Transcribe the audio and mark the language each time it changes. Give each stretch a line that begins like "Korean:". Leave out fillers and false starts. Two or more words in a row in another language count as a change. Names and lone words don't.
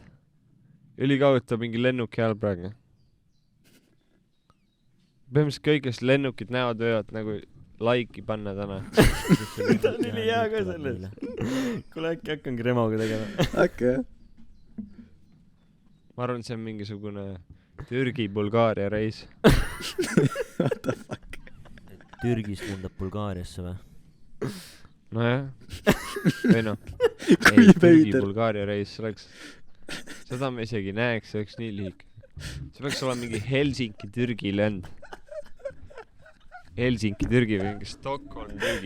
Estonian: Ülikaudu mingi lennuki hääl praegu. Põhimõtteliselt kõik, kes lennukid näevad, võivad nagu like'i panna täna. ta on ülihea ka selles. kuule äkki hakkangi Remoga tegema. äkki jah. ma arvan, see on mingisugune Türgi-Bulgaaria reis.
English: What the fuck.
Estonian: Türgist lendab Bulgaariasse või? Nojah. või noh. Kui veider. Türgi-Bulgaaria reis, see oleks, seda me isegi näeks, see oleks nii lühike. See peaks olema mingi Helsingi-Türgi lend. Helsingi-Türgi või mingi Stockholm-Türgi.